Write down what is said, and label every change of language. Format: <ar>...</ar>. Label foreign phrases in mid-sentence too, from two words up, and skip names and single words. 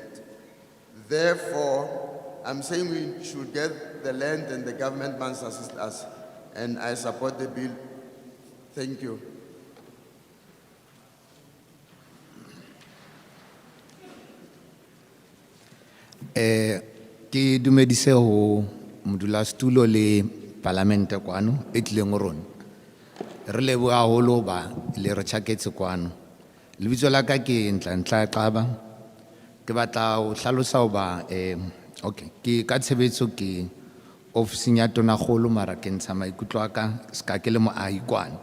<en>Therefore, I'm saying we should get the land and the government must assist us, and I support the bill. Thank you.</en> <st>Ki dumedise ho modulasetulo le parlamente kwano e tlileng ho rona. Re leboha haholo ba le re tjhaketse kwano. Lebitso la ka ke Ntla Xaba. Ke batla ho hlalosa hoba okay, ke ka tshebetso ke ofising ya tonakgolo mara ke ntsha maikutlo a ka ska ke le moahi kwano.</st>